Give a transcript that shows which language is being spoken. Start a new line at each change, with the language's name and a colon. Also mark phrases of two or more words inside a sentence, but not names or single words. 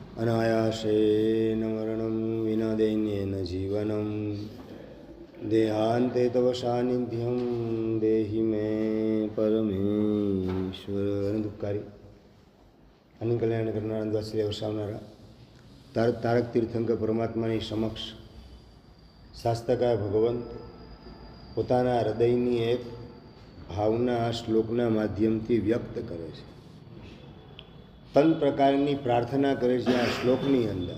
Sanskrit: अनायासेन मरणं विना दैन्येन जीवनं देहान्ते तव सान्निध्यं देहि मे परमेश्वर
Gujarati: दुःखारी અનંત કલ્યાણ કરનારા દ્વાસી વરસાવનારા તારક તીર્થંકર પરમાત્માની સમક્ષ શાસ્ત્રકાર ભગવંત પોતાના હૃદયની એક ભાવના આ શ્લોકના માધ્યમથી વ્યક્ત કરે છે. 3 પ્રકારની પ્રાર્થના કરે છે આ શ્લોકની અંદર.